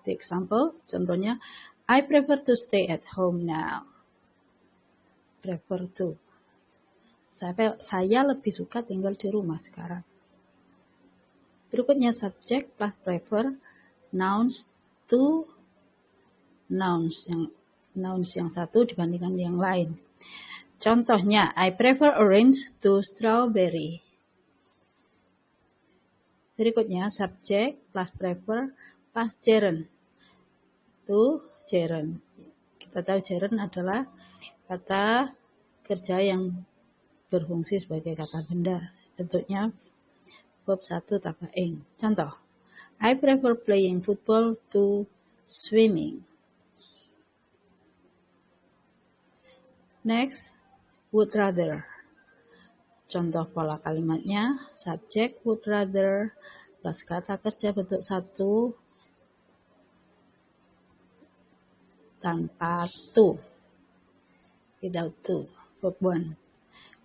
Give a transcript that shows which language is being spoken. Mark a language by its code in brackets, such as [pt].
[en] The example, [id] contohnya, [en] I prefer to stay at home now. Prefer to. [id] Saya lebih suka tinggal di rumah sekarang. Berikutnya subject plus prefer, [en] nouns to nouns [id] yang satu dibandingkan yang lain. [en] Contohnya, I prefer orange to strawberry. Berikutnya, subject plus prefer plus gerund to gerund. [id] Kita tahu gerund adalah kata kerja yang berfungsi sebagai kata benda. Bentuknya verb 1 tambah ing. [en] Contoh, I prefer playing football to swimming. Next, would rather. [id] Contoh pola kalimatnya, subject would rather plus kata kerja bentuk 1 tanpa to, [en] without to, [id] verb 1.